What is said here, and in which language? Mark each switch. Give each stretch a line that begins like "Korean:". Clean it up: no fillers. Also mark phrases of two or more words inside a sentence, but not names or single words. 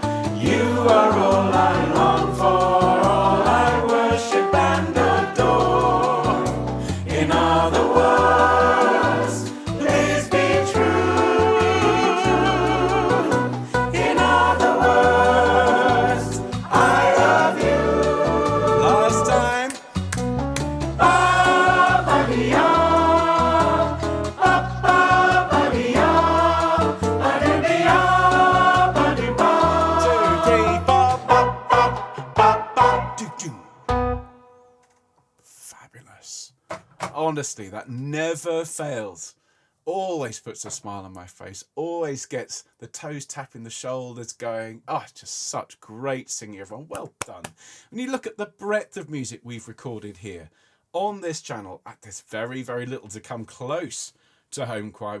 English: You are all I long for, all I worship and adore. In other words, please be true, In other words, I love you. Last time. Ba-ba-dee-ya, ba-ba-ba-dee-ya, ba-doo-dee-ya, ba-doo-ba. 2, 3, 4. Bop, bop, bop, bop, doo, doo. Fabulous. Honestly, that never fails. Always puts a smile on my face. Always gets the toes tapping the shoulders going. Oh, it's just such great singing, everyone. Well done. When you look at the breadth of music we've recorded here on this channel, there's very, very little to come close to Homechoir.